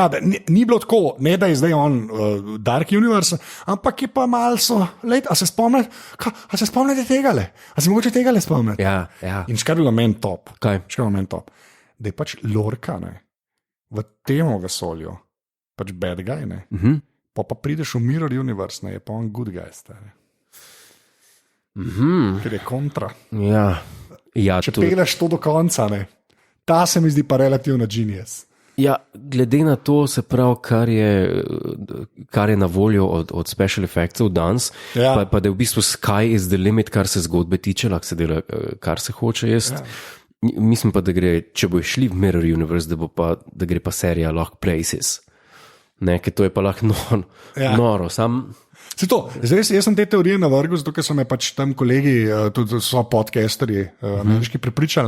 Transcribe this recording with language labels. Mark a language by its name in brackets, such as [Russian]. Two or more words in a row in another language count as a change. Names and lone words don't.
[Slovenian] Ja, ni bilo tako, ne da je zdaj on Dark Universe, ampak je pa malce, a se spomnite tega? A se mogoče tega le spomnite? Ja, ja. In škar je bilo meni top. Kaj? Škar je bilo meni top. Da je pač Lorca, ne, v tem vesolju, pač [English] bad guy, [Slovenian] ne. Pa prideš v Mirror Universe, ne, je pa on [English] good guy, [Slovenian] stari. Ker je kontra. Ja, ja, Če to, peleš to do konca, ne, ta se mi zdi pa relativno genius. ja, glede na to, se pravi, kar je na voljo od [English] special effectsov [Slovenian] danes, Ja. pa da je v bistvu [English] sky is the limit, [Slovenian] kar se zgodbe tiče, lahko se dela, kar se hoče jaz. Ja. Mislim pa, da gre, če bo šli v Mirror Universe, da gre pa serija lahko Places. Ne, ker to je pa lahko noro. Sam, Zdaj, jaz sem te teorije navrgel, zato ker so me pač tam kolegi, tudi so podcasterji, ameriški prepričali.